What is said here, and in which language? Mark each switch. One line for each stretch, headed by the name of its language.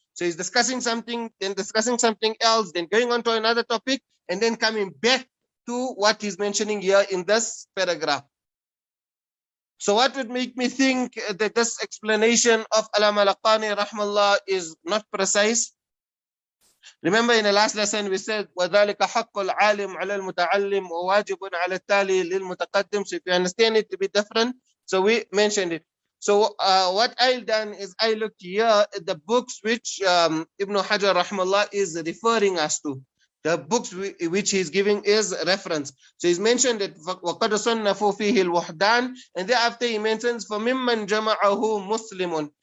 English: So he's discussing something, then discussing something else, then going on to another topic, and then coming back to what he's mentioning here in this paragraph. So what would make me think that this explanation of Allāmah al-Laqani rahmallah is not precise? Remember in the last lesson we said
Arabic: وَذَلِكَ حَقُّ الْعَالِمْ عَلَى الْمُتَعَلِّمْ وَوَاجِبٌ عَلَى التَّالِي لِلْمُتَقَدِّمِ.
English: So if you understand it to be different, so we mentioned it. So what I've done is I looked here at the books which Ibn Hajar rahmallah is referring us to. The books which he's giving is reference. So he's mentioned that
Arabic: وَقَدْ صَنَّفُوا فِيهِ الْوَحْدَانِ,
English: and thereafter he mentions
Arabic: فَمِمَّنْ جَمَعَهُ مُسْلِمٌ.